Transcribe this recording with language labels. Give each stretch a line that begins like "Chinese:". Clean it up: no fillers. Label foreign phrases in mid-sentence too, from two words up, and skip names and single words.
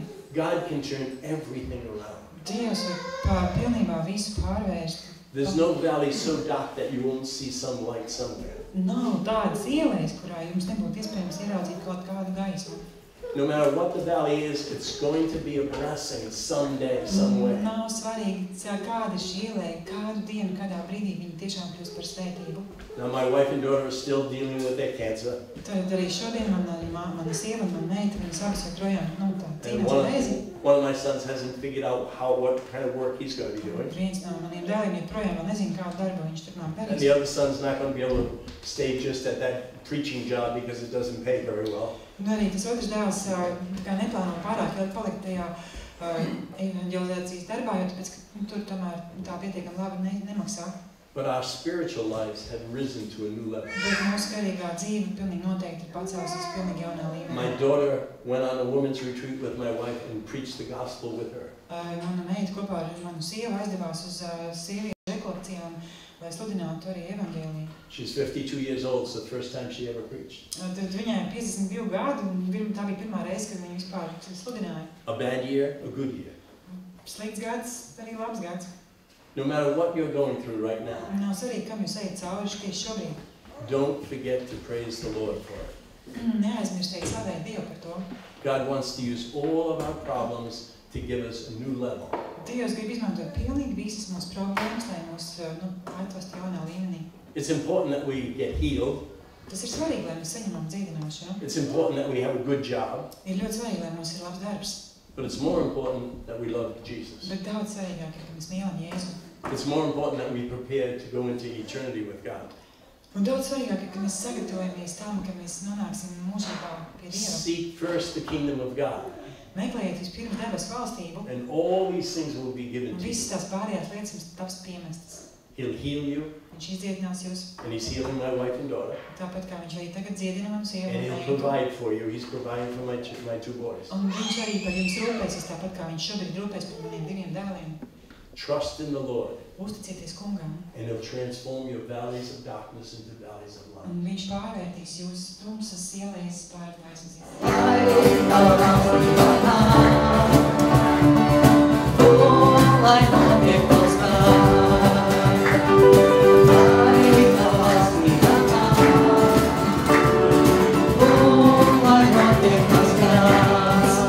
English: God can turn everything around.
Latvian: Dievs var pilnībā visu pārvērst.
English: There's no valley so dark that you won't see some light somewhere.
Latvian: Nav tādas ielas, kurā jums nebūtu iespējams ieraudzīt kaut kādu gaismu.
English: No matter what the valley is, it's going to be a blessing someday, somewhere.
Latvian: Nav svarīgi, kāda ir šī iela, kādu dienu, kādā brīdī viņi tiešām kļūst par svētību.
English: Now my wife and daughter are still dealing with their cancer.
Latvian: Tad arī šodien mana sieva un mana meita, viņas abas joprojām
English: And
Latvian: cīnās ar vēzi.
English: one of my sons hasn't figured out what kind of work he's going to be doing.
Latvian: Viens no maniem dēliem joprojām vēl nezina, kādu darbu viņš turpmāk
English: And
Latvian: darīs.
English: the other son's not going to be able to stay just at that preaching job because it doesn't pay very well.
Latvian: Un arī tas otrs dēls kā neplāno pārāk ilgi palikt tajā evanģelizācijas darbā, jo tāpēc, ka tur tomēr tā pietiekami labi nemaksā.
English: But our spiritual lives have risen to a new level.
Latvian: Bet mūsu garīgā dzīve pilnīgi noteikti ir pacēlusies pilnīgi jaunā līmenī.
English: My daughter went on a women's retreat with my wife and preached the gospel with her.
Latvian: Mana meita kopā ar manu sievu aizdevās uz sieviešu rekolekcijām, lai sludinātu arī evanģēliju.
English: She's 52 years old, it's the first time she ever preached.
Latvian: Tad viņai ir 52 gadi, un tā bija pirmā reize, kad viņa vispār sludināja.
English: A bad year, a good year.
Latvian: Slikts gads, arī labs gads.
English: No matter what you're going through right now,
Latvian: Nav svarīgi, kam jūs ejat cauri tieši šobrīd.
English: don't forget to praise the Lord for it.
Latvian: Neaizmirstiet slavēt Dievu par to.
English: God wants to use all of our problems to give us a new level.
Latvian: Dievs grib izmantot pilnīgi visas mūsu problēmas, lai mūs atvest jaunā līmenī.
English: It's important that we get healed.
Latvian: Tas ir svarīgi, lai mēs saņemam dziedināšanu.
English: It's important that we have a good job.
Latvian: Ir ļoti svarīgi, lai mums ir labs darbs.
English: But it's more important that we love Jesus.
Latvian: Bet daudz svarīgāk ir, ka mēs mīlam Jēzu.
English: It's more important that we prepare to go into eternity with God.
Latvian: Un daudz svarīgāk ir, ka mēs sagatavojamies tam, ka mēs nonāksim mūžībā pie Dieva.
English: Seek first the kingdom of God.
Latvian: Meklējiet vispirms debesu valstību,
English: And all these things will be given
Latvian: un
English: to you.
Latvian: visas tās pārējās lietas jums taps piemestas.
English: He'll heal you,
Latvian: Viņš izdziedinās jūs,
English: and he's healing my wife and daughter.
Latvian: tāpat kā viņš arī tagad dziedina manu sievu
English: And
Latvian: un
English: he'll
Latvian: meitu.
English: provide for you. He's providing for my two boys.
Latvian: Un viņš arī par jums rūpēsies, tāpat kā viņš šobrīd rūpēs par maniem diviem dēliem.
English: Trust in the Lord,
Latvian: Uzticieties kungam,
English: and he'll transform your valleys of darkness into valleys of light.
Latvian: un viņš pārvērtīs jūsu tumsas ielēs pār gaismas ielēs. Lai notiek tavs prāts.